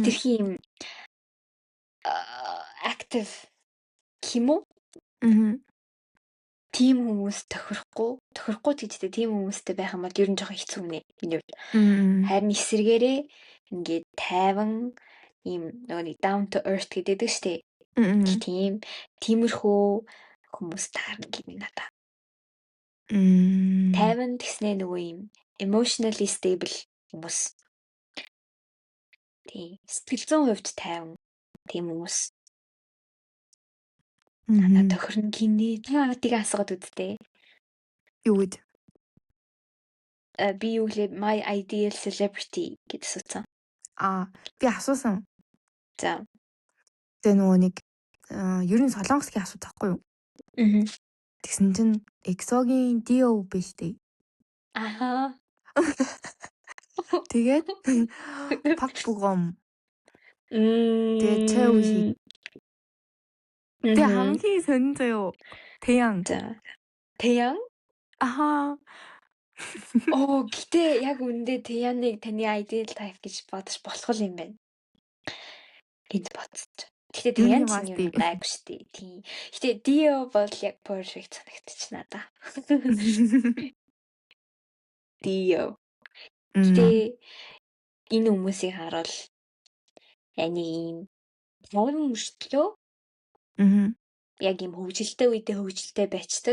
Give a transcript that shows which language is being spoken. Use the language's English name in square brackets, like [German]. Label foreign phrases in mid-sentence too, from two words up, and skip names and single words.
[Mongolian] хитрхи ийм active гэх юм уу? Мгм. Тийм хүмүүс тохирохгүй ч гэжтэй тийм хүмүүстэй байх юм бол ер нь жоохон хэцүү нэ. Энэ үед. Мм. Харин эсэргээрээ ингээд тайван ийм нөгөө нэг [English] down to earth [Mongolian] гэдэг шүү дээ. Мм. Тийм тиймэрхүү хүмүүс таарна гэмээ надаа. Мм. Тайван гэснээ нөгөө юм [English] emotionally stable [Mongolian] хүмүүс. Тийм сэтгэл зүйн хувьд тайван тийм хүмүүс надад Мгм. тохирно гинэ. Та тийг асуугаад үзтээ. Юу вэ? Би юу гэлээ [English] my ideal celebrity [Mongolian] гэж асуусан. Би асуусан. За. Тэгээ нөгөө нэг ер нь солонгосгийн асуулт байхгүй юу? Мгм. Тэгсэн чинь EXO-гийн Dio биш дээ. Ахаа. Тэгээд Park Bo-gum. Тэгээд Choi Woo-sik. Тэгээ хамгийн сонин заяо. Taeyang. За. Taeyang? Ахаа. Гэтээ яг үндэ Taeyang-ыг таны [English] ideal type [Mongolian] гэж бодож болох юм байна. Энд бодсон. Гэтээ Taeyang чинь юу гайгүй шүү дээ. Тийм. Гэтээ Dio бол яг perfect санагдчих надаа. Dio. Гэтээ энэ хүмүүсийг харуул яг нэг юм таван мөртлөө яг юм хөвгөлтэй үедээ хөвгөлтэй байцдаг.